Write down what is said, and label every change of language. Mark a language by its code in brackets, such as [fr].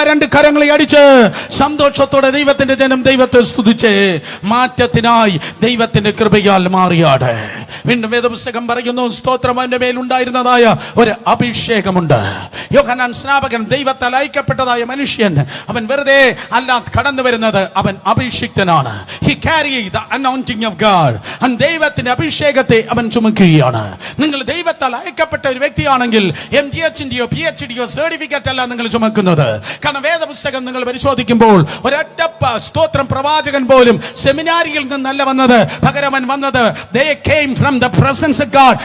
[ml] രണ്ട് കരങ്ങളെ അടിച്ച് സന്തോഷത്തോടെ ദൈവത്തിന്റെ ജനം ദൈവത്തെ സ്തുതിച്ച് മാറ്റത്തിനായി ദൈവത്തിന്റെ കൃപയാൽ മാറിയാട്. വീണ്ടും വേദപുസ്തകം പറയുന്നു, സ്തോത്രം, അവന്റെ മേലുണ്ടായിരുന്നതായ ഒരു അഭിഷേകമുണ്ട്. യോഹന്നാൻ സ്നാപകൻ ദൈവത്താൽ അയക്കപ്പെട്ടതായ മനുഷ്യൻ, അവൻ വെറുതെ അല്ല കടന്നു വരുന്നത്, അവൻ അഭിഷിക്തനാണ്. [en] He carried the anointing of God. [ml] ദൈവത്തിന്റെ അഭിഷേകത്തെ അവൻ ചുമക്കുകയാണ്. നിങ്ങൾ ദൈവത്താൽ അയക്കപ്പെട്ട ഒരു വ്യക്തിയാണെങ്കിൽ MDHന്റെയോ PhDയോ സർട്ടിഫിക്കറ്റ് അല്ല നിങ്ങൾ ചുമക്കുന്നത്. കാരണം വേദപുസ്തകം നിങ്ങൾ പരിശോധിക്കുമ്പോൾ ഒരൊറ്റ സ്തോത്രം പ്രവാചകൻ പോലും സെമിനാരിയിൽ നിന്നല്ല വന്നത്, പകരം അവൻ വന്നത് [en] they came from the presence of God.